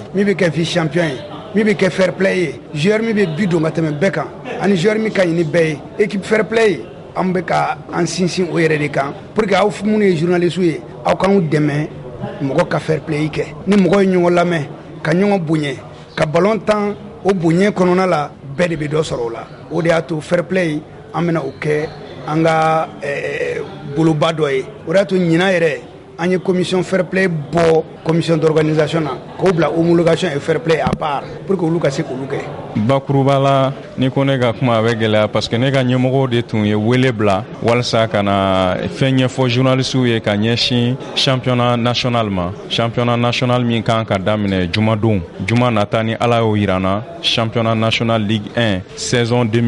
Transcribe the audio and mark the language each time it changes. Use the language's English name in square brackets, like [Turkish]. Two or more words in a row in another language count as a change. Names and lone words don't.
[Bambara] min bɛ kɛ [French] vice champion [Bambara] ye min bɛ kɛ [French] fair play [Bambara] ye joueur min bɛ bi don ka tɛmɛ bɛɛ kan ani joueur min ka ɲi ni bɛɛ ye [French] équipe fair play [Bambara] ye an bɛ ka an sinsin o yɛrɛ de kan [French] pour que [Bambara] aw minnu ye journaliste ye aw k'anw dɛmɛ mɔgɔ ka [French] fair play [Bambara] kɛ ni mɔgɔ ye ɲɔgɔn lamɛn ka ɲɔgɔn bonya ka ballon tan o bonya kɔnɔna la bɛɛ de bɛ dɔ sɔrɔ o la o de y'a to [French] fair play [Bambara] an bɛna o kɛ an ka boloba dɔ ye o de y'a to ɲinan yɛrɛ an ye [French] commission fair play [Bambara] bɔ [French] commission d'organisation [Bambara] na k'o bila [French] homologation et fair play à part pour que [Bambara] olu ka se k'olu kɛ. Bakuruba la ni ko ne ka kuma a bɛ gɛlɛya [French] parce que [Bambara] ne ka ɲɛmɔgɔw de tun ye wele bila walasa ka na fɛn ɲɛfɔ journalistes ye ka ɲɛsin [French] championnat national [Bambara] ma [French] championnat national [Bambara] min kan ka daminɛ jumadon juma nata ni ala y'o yirana [French] championnat national ligue 1 saison